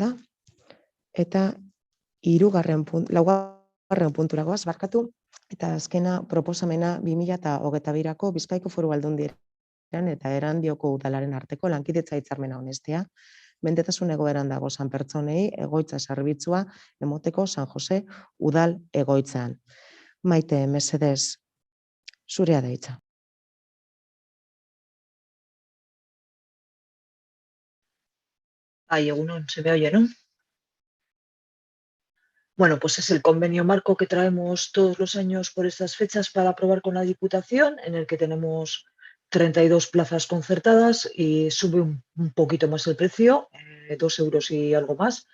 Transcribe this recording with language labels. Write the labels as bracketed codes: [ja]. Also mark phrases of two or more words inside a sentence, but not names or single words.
[eu] Eta laugarren puntura goaz, barkatu, eta azkena proposamena 2022ko Bizkaiko Foru Aldundiaren eta Erandioko udalaren arteko lankidetza hitzarmena onestea, mendetasun egoeran dagozan pertsonei egoitza zerbitzua emoteko San Jose udal egoitzan. Maite, mesedez, zurea da hitza. [es] Ay, uno se me oye, ¿no? Bueno, pues es el convenio marco que traemos todos los años por estas fechas para aprobar con la Diputación, en el que tenemos 32 plazas concertadas y sube un poquito más el precio, 2 euros y algo más.